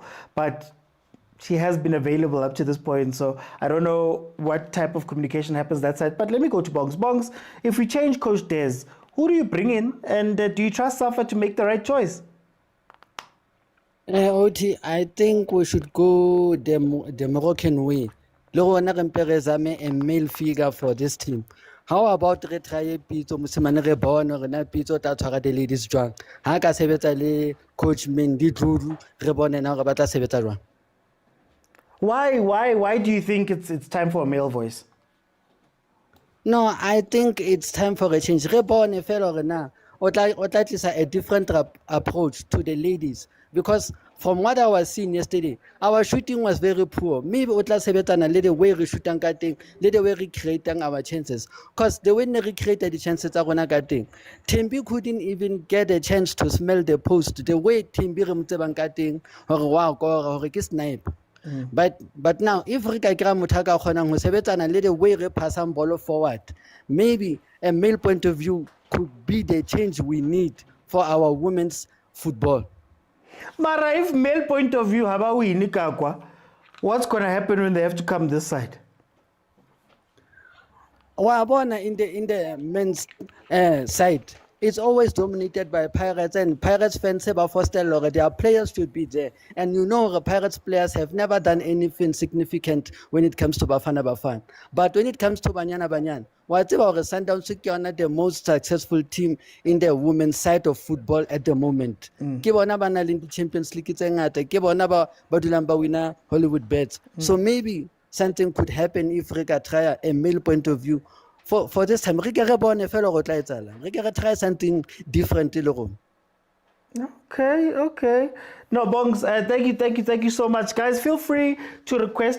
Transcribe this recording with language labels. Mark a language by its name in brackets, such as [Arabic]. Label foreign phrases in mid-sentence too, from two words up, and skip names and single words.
[English] But she has been available up to this point, so I don't know what type of communication happens that side. But let me go to Bongs. Bongs, if we change Coach Des, who do you bring in, and do you trust Safa to make the right choice? Oti, I think we should go the Moroccan way. [Southern Sotho] Lo rona re mpe re zame [English] a male figure for this team. How about [Southern Sotho] re try Pitso Mosimane re bone re na Pitso ta tshwara [English] the ladies [Southern Sotho] jwang. Ha ka sebetsa le coach Mendy Dludlu re bone na re batla sebetsa jwang. [English] Why do you think it's time for a male voice? No, I think it's time for a change. [Southern Sotho] Re bone fela re na o tla tlisa [English] a different approach to the ladies, because from what I was seeing yesterday, our shooting was very poor. [Southern Sotho] Maybe o tla sebetsana le [English] the way [Southern Sotho] re shootang ka teng, le [English] the way [Southern Sotho] re [English] creating our chances. Because the way we created the chances [Southern Sotho] tsa rona ka teng, [English] Timbi couldn't even get a chance to smell the post. The way [Southern Sotho] Timbi re motsebang ka teng, hore wow go hore ke snipe. [English] But now if [Southern Sotho] re ka kra motho ka kgonang ho sebetsana le [English] the way [Southern Sotho] re passang [English] ball forward, maybe a male point of view could be the change we need for our women's football. Mara, if male point of view, what's going to happen when they have to come this side? In the men's side, it's always dominated by Pirates, and Pirates fans have fostered their players should be there. And you know, the Pirates players have never done anything significant when it comes to Bafana. But when it comes to Banyana, whatever Sundowns is the most successful team in the women's side of football at the moment. [Southern Sotho] Ke bona bana le Champions League tse ngata, ke bona ba dulang ba winner Hollywood bets. [English] So maybe something could happen if we can try a male point of view. For this time, we can try something different. Okay. No, Bongs, thank you so much. Guys, feel free to request.